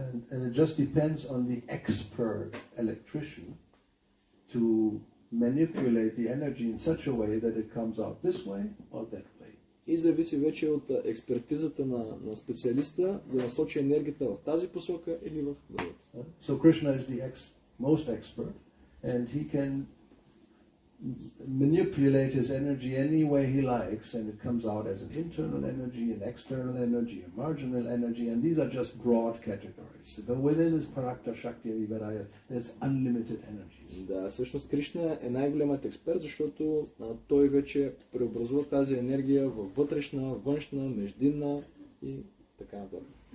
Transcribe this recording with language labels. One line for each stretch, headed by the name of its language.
English: And it just depends on the expert electrician to manipulate the energy in such a way that it comes out this way or that way.
Bulgarian: И зависи вече от експертизата на специалиста да насочи енергията в тази посока или в другата.
English: So Krishna is the most expert, and he can manipulate his energy any way he likes, and it comes out as an internal energy, an external energy, a marginal energy, and these are just broad categories. So within his
Sanskrit: Parakta Shakti Vivaraya,
English: there's unlimited energies.
Bulgarian: Да, всъщност Кришна е най-големият експерт, защото той вече преобразува тази енергия във вътрешна, външна, междинна и така нататък.